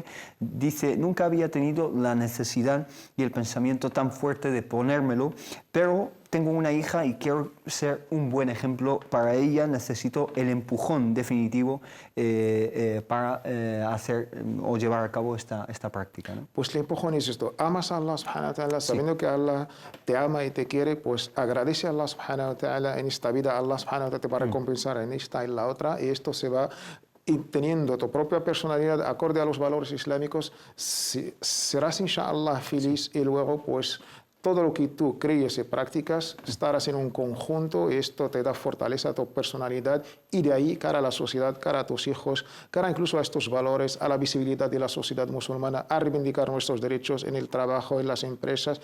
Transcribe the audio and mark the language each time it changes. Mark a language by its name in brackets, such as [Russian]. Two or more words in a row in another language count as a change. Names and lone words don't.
[Spanish] Dice, nunca había tenido la necesidad y el pensamiento tan fuerte de ponérmelo, pero tengo una hija y quiero ser un buen ejemplo para ella, necesito el empujón definitivo para hacer o llevar a cabo esta práctica, ¿no? Pues el empujón es esto: amas a Allah [Arabic] سبحانه وتعالى, [Spanish] sabiendo que Allah te ama y te quiere, pues agradece a Allah [Arabic] سبحانه وتعالى [Spanish] en esta vida. Allah [Arabic] سبحانه وتعالى [Spanish] te va a recompensar en esta y en la otra, y esto se va teniendo tu propia personalidad acorde a los valores islámicos. Serás inshallah feliz, y luego pues todo lo que tú crees y practicas, estarás en un conjunto, y esto te da fortaleza a tu personalidad, y de ahí cara a la sociedad, cara a tus hijos, cara incluso a estos valores, a la visibilidad de la sociedad musulmana, a reivindicar nuestros derechos en el trabajo, en las empresas.